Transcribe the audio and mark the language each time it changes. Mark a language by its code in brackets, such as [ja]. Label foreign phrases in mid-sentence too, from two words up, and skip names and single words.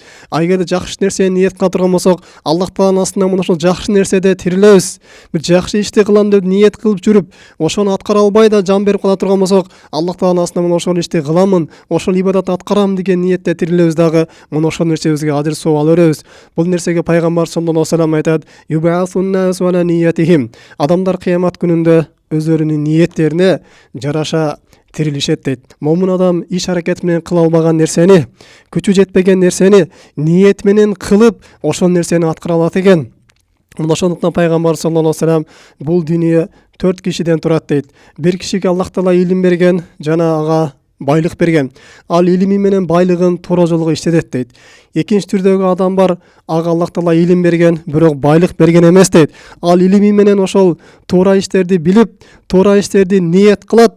[ky] А эгерде жакшы нерсени ниет кыла турган болсок, Аллах Тааланын астында мына ошол жакшы нерседе тирилебиз. Бир жакшы ишти кылам деп ниет кылып жүрүп, ошону аткара албай да жан берип кала турган болсок, Аллах Тааланын астында мына ошол ишти кыламын, ошол ибадатты аткарам деген ниетте тирилебиз дагы, мына ошол нерсебизге ажыр соо ала беребиз. Бул нерсеге пайгамбар [ar] صلى الله عليه وسلم [ky] айтат: [ar] "يبعث الناس على نياتهم". [ky] Адамдар кыямат күнүндө өздөрүнүн ниеттерине жараша тирилишет дейт. Момун адам иш аракет менен кыла албаган нерсени, күчү жетпеген нерсени ниет менен кылып, ошол нерсени аткара алат экен. Мына ошондуктан пайгамбар [ar] صلى الله عليه وسلم [ky] бул дүйнө 4 кишиден турат дейт. Бир кишиге Аллах Таала илим берген, жана ага байлык берген. Ал илими менен байлыгын туура жолго иштетет дейт. Экинчи түрдөгү адам бар, ага Аллах Таала илим берген, бирок байлык берген эмес дейт. Ал илими менен ошол туура иштерди билип, туура иштерди ниет кылат.